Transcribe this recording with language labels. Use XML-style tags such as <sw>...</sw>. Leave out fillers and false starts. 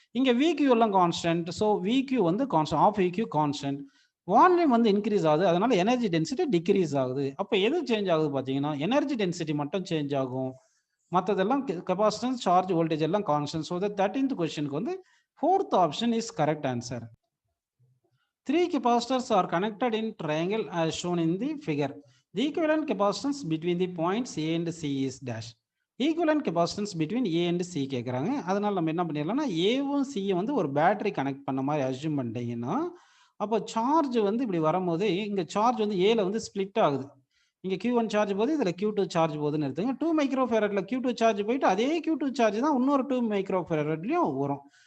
<ta>இங்க VQ எல்லாம் constant. So VQ வந்து constant. Of VQ constant. Volume வந்து இன்க்ரீஸ் ஆகுது. அதனால எனர்ஜி டென்சிட்டி டிக்ரீஸ் ஆகுது. அப்போ எது சேஞ்ச் ஆகுது பார்த்தீங்கன்னா, எனர்ஜி டென்சிட்டி மட்டும் சேஞ்ச் ஆகும். மற்றதெல்லாம் கெப்பாசிட்டன்ஸ், சார்ஜ், வோல்டேஜ் எல்லாம் கான்ஸ்டன்ட். ஸோ தட் 13th கொஸ்டினுக்கு வந்து 4th option is correct answer.</ta> <en>3 capacitors are connected in triangle as shown in the figure. The equivalent capacitance between the points A and C is dash. Equivalent capacitance between A and C</en> <ta>கேக்குறாங்க. அதனால நம்ம என்ன பண்ணிடலாம்னா, ஏவும் சியும் வந்து ஒரு battery connect பண்ண மாதிரி assume பண்ணிட்டீங்கன்னா, அப்போ சார்ஜ் வந்து இப்படி வரும்போது இங்க சார்ஜ் வந்து ஏல வந்து ஸ்பிளிட் ஆகுது. இங்க Q1 சார்ஜ் போகுது, இதுல Q2 சார்ஜ் போகுதுன்னு எடுத்துங்க. 2 மைக்ரோ ஃபேரட்ல Q2 சார்ஜ் போயிட்டு அதே Q2 சார்ஜ் தான் இன்னொரு 2 மைக்ரோ ஃபேரட்லயும் வரும்.</ta>